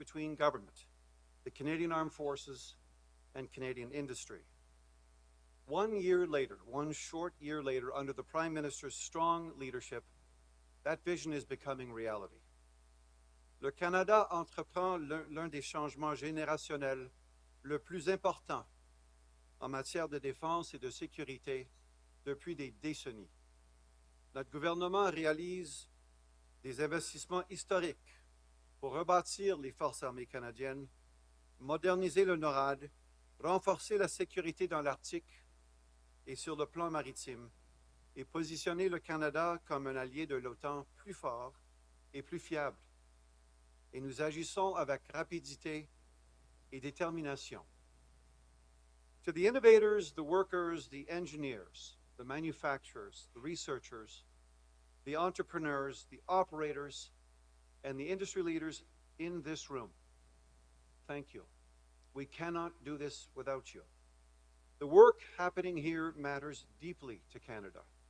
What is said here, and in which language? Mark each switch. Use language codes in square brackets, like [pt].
[en] between government, the Canadian Armed Forces, and Canadian industry. 1 year later, one short year later, under the Prime Minister's strong leadership, that vision is becoming reality. [fr] Le Canada entreprend l'un des changements générationnels le plus important en matière de défense et de sécurité depuis des décennies. Notre gouvernement réalise des investissements historiques pour rebâtir les forces armées canadiennes, moderniser le NORAD, renforcer la sécurité dans l'Arctique et sur le plan maritime, et positionner le Canada comme un allié de l'OTAN plus fort et plus fiable. Et nous agissons avec rapidité et détermination. [en] To the innovators, the workers, the engineers, the manufacturers, the researchers, the entrepreneurs, the operators, and the industry leaders in this room, thank you. We cannot do this without you. The work happening here matters deeply to Canada.